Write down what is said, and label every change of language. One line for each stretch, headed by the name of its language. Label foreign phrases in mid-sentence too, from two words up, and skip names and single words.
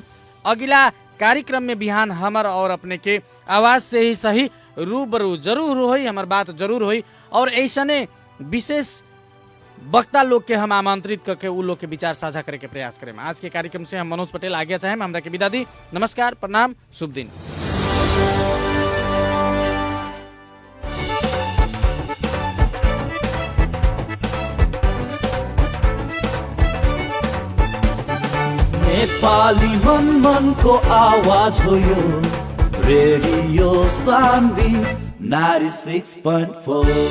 Bhojpuri: अगला कार्यक्रम में बिहान हमर और अपने के आवाज से ही सही रूबरू जरूर होई, हमार बात जरूर होई और ऐसने विशेष वक्ता लोग के हम आमंत्रित करके उ लोग के विचार साझा करे के प्रयास करें। आज के कार्यक्रम से हम मनोज पटेल आगे चाहेम, हमरा के विदा दी। नमस्कार, प्रणाम, शुभ दिन।
Nepali: नेपाली मन को आवाज हो यो रेडियो सान्वी 96.4।